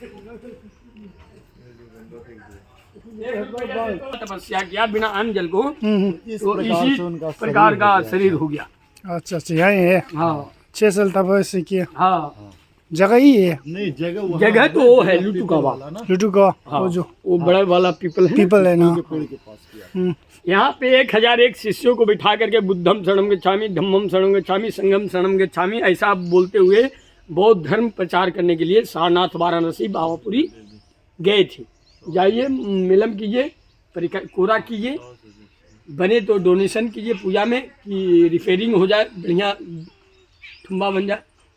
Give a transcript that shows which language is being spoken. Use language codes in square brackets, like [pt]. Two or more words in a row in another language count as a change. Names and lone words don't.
[hi] तपस्या किया बिना अन्न जल को, तो इसी प्रकार का शरीर हो गया। अच्छा अच्छा, यही है। हाँ 6 साल तपस्या किया। हाँ जगह ही है, नहीं जगह तो वो है लुटू का वाला, लुटू का हाँ, वो जो वो बड़ा वाला पीपल है ना। पेड़ के पास किया। यहाँ पे 1001 शिष्यों को बिठा करके [pi] बुद्धम शरणम गच्छामि, धम्मम शरणम गच्छामि, संगम शरणम गच्छामि [hi] ऐसा बोलते हुए बौद्ध धर्म प्रचार करने के लिए सारनाथ, वाराणसी, पावापुरी गए थे। जाइए, मिलम कीजिए, कोरा कीजिए, बने तो डोनेशन कीजिए पूजा में कि रिपेयरिंग हो जाए, बढ़िया ठुम्बा बन जाए।